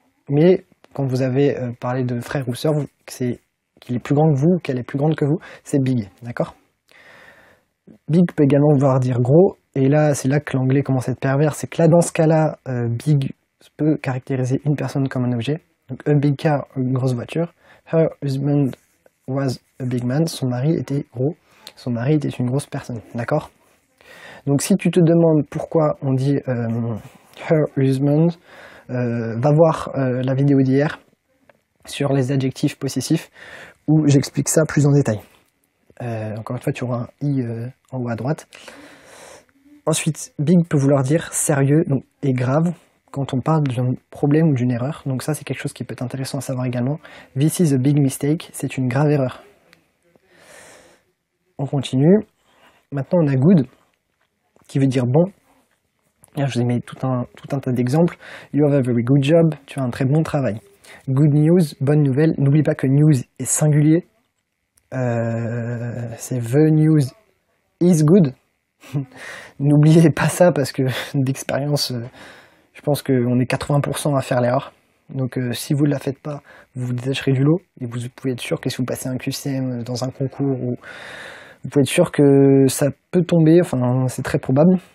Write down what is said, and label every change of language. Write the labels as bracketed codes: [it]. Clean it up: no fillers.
[fr] Mais quand vous avez parlé de frère ou sœur, qu'il est plus grand que vous, qu'elle est plus grande que vous, c'est big, d'accord? Big peut également vouloir dire gros. Et là, c'est là que l'anglais commence à être pervers, c'est que là, dans ce cas-là, big peut caractériser une personne comme un objet. Donc, [en] a big car, [fr] une grosse voiture. [en] Her husband was a big man. [fr] Son mari était gros. Son mari était une grosse personne, d'accord? Donc, si tu te demandes pourquoi on dit her husband, va voir la vidéo d'hier sur les adjectifs possessifs où j'explique ça plus en détail. Encore une fois, tu auras un i en haut à droite. Ensuite, big peut vouloir dire sérieux et grave quand on parle d'un problème ou d'une erreur. Donc ça, c'est quelque chose qui peut être intéressant à savoir également. [en] This is a big mistake, [fr] c'est une grave erreur. On continue. Maintenant, on a good, qui veut dire bon. Là, je vous ai mis tout un tas d'exemples. [en] You have a very good job, [fr] tu as un très bon travail. [en] Good news, [fr] bonne nouvelle. N'oublie pas que news est singulier. C'est [en] the news is good. [fr] N'oubliez pas ça parce que d'expérience, je pense qu'on est 80% à faire l'erreur. Donc si vous ne la faites pas, vous vous détacherez du lot et vous pouvez être sûr que si vous passez un QCM dans un concours, vous pouvez être sûr que ça peut tomber, enfin c'est très probable.